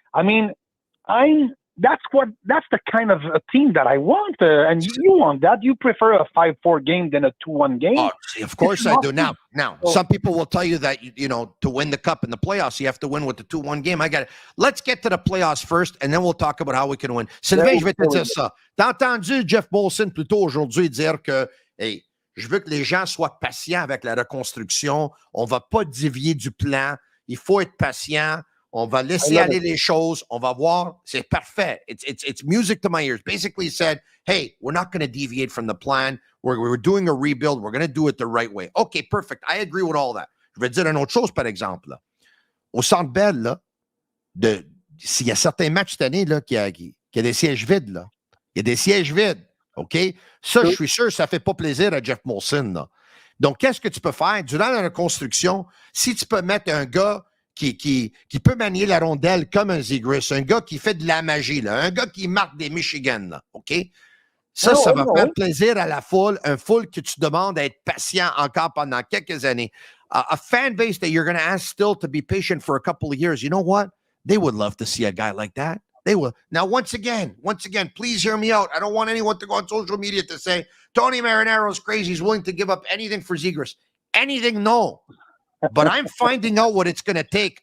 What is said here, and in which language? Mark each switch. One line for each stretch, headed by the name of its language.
English: I mean, that's the kind of a team that I want, and you want that. You prefer a 5-4 game than a 2-1 game. Oh, of course I do. Now, some people will tell you that to win the cup in the playoffs, you have to win with the 2-1 game. I got it. Let's get to the playoffs first, and then we'll talk about how we can win.
French: Sylvain, je vais te dire ça. T'as entendu Jeff Molson plus tôt aujourd'hui dire que, hey, je veux que les gens soient patients avec la reconstruction. On va pas dévier du plan. Il faut être patient. On va laisser aller les choses. On va voir. C'est parfait.
English: It's music to my ears. Basically said, hey, we're not going to deviate from the plan. We're doing a rebuild. We're going to do it the right way. Okay, perfect. I agree with all that.
French: Je vais dire une autre chose, par exemple. Là. Au Centre Bell, là, s'il y a certains matchs cette année là, qu'il y a des sièges vides. Là. Il y a des sièges vides. OK? Ça, je suis sûr, ça ne fait pas plaisir à Jeff Molson. Là. Donc, qu'est-ce que tu peux faire? Durant la reconstruction, si tu peux mettre un gars qui peut manier la rondelle comme un Zegras, un gars qui fait de la magie, là, un gars qui marque des Michigan, là, OK? Ça va faire plaisir à la foule, un foule que tu demandes à être patient encore pendant quelques années.
English: A fan base that you're going to ask still to be patient for a couple of years. You know what? They would love to see a guy like that. They will. Now, once again, please hear me out. I don't want anyone to go on social media to say, Tony Marinaro is crazy. He's willing to give up anything for Zegras. Anything, no. But I'm finding out what it's going to take.